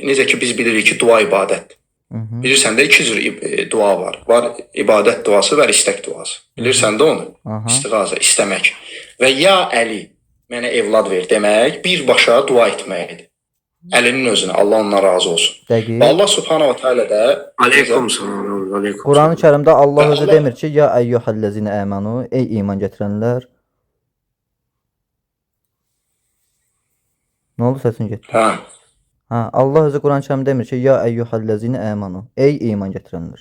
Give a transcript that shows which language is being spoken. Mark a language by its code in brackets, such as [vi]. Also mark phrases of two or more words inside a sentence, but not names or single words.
[az] Necə ki biz bilirik ki, dua ibadətdir. Bilirsən də iki cür dua var. Var ibadət duası, var istək duası. Bilirsən də onu? İstiğaza, istəmək. Və ya Əli, mənə evlad ver demək, birbaşa dua etməkdir. Əlinin özünə, Allah ondan razı olsun. Dəqiq. Və Allah [ar] سبحانه وتعالى [az] da [ar] عليكم السلام. عليكم. [az] Quran-ı Kərimdə Allah özü demir ki, [ar] يا أيها الذين آمنوا, [az] ey iman gətirənlər. Nə oldu səsin getdi? hə, Allah özü Quran-ı Kərimdə demir ki, [ar] يا أيها الذين آمنوا, [az] ey iman gətirənlər.